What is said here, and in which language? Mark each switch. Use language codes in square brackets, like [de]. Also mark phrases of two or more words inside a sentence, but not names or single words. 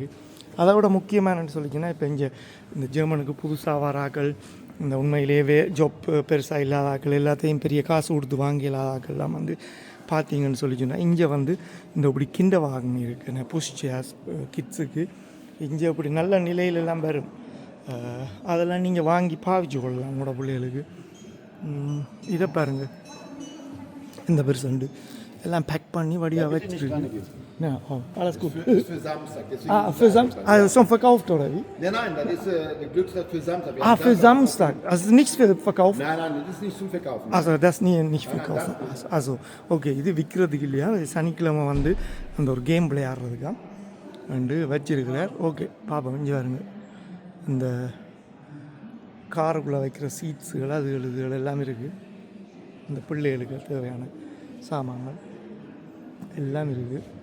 [ta] அதை விட முக்கியமாக என்னென்னு சொல்லிங்கன்னா, இப்போ இங்கே இந்த ஜெர்மனுக்கு புதுசாக வராக்கள், இந்த உண்மையிலேயே ஜாப் பெருசாக இல்லாதாக்கள், எல்லாத்தையும் பெரிய காசு கொடுத்து வாங்கி இல்லாதாக்கள்லாம் வந்து பார்த்தீங்கன்னு சொல்லிச்சுன்னா, இங்கே வந்து இந்த இப்படி கிண்ட வாகனம் இருக்குன்னு [en] push chairs [ta] கிட்ஸுக்கு இங்கே அப்படி நல்ல நிலையிலெல்லாம் வரும். அதெல்லாம் நீங்கள் வாங்கி பாவிச்சு கொள்ளலாம் உங்களோட பிள்ளைகளுக்கு. இதை பாருங்கள், இந்த பெருசண்டு எல்லாம் பேக் பண்ணி வடிவாக வச்சுருக்கு. [de] Ja, alles gut. Das ist für Samstag. Für Samstag? Also schon verkauft oder wie? Nein, das ist ein Glücksrad für Samstag. Für Samstag. Also nichts für Verkaufen? Nein, das ist nicht zum Verkaufen. Also das nicht verkaufen. Also okay, [ta] இது விற்கிறதுக்கு இல்லையா? சனிக்கிழமை வந்து அந்த ஒரு கேம் விளையாடுறதுக்கா வந்து வச்சிருக்கிறார். ஓகே, பாப்பா இங்கே பாருங்க, இந்த காருக்குள்ளே வைக்கிற சீட்ஸுகள் இதுகள் எல்லாம் இருக்குது. இந்த பிள்ளைகளுக்கு தேவையான சாமான்கள் எல்லாம் இருக்குது.